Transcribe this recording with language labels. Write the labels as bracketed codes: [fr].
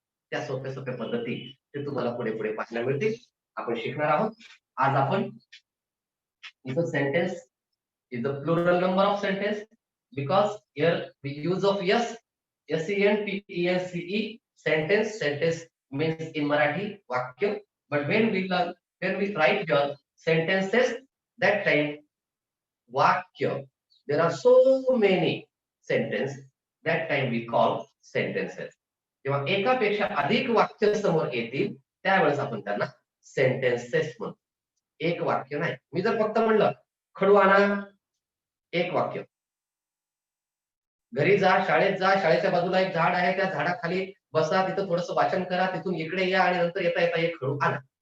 [mr] त्या सोप्या सोप्या पद्धती ते तुम्हाला पुढे पुढे पाहायला मिळतील. आपण शिकणार आहोत. [en] आज आपण इथं sentence is the plural number of sentence because here we use of yes SENTENCE sentence. Sentence means in Marathi vakya, but when we write your sentences, that time vakya, there are so many sentence, that time we call sentences. [mr] जेव्हा एकापेक्षा अधिक वाक्य समोर येतील त्यावेळेस आपण त्यांना सेंटेन्सेस म्हणतो. एक वाक्य नाही. मी जर फक्त म्हणलं खडू आणा, एक वाक्य. घरी जा, शाळेत जा, शाळेच्या बाजूला एक झाड आहे, त्या झाडाखाली बसा, तिथं थोडंसं वाचन करा, तिथून इकडे या आणि नंतर येता येता एक खडू आणा.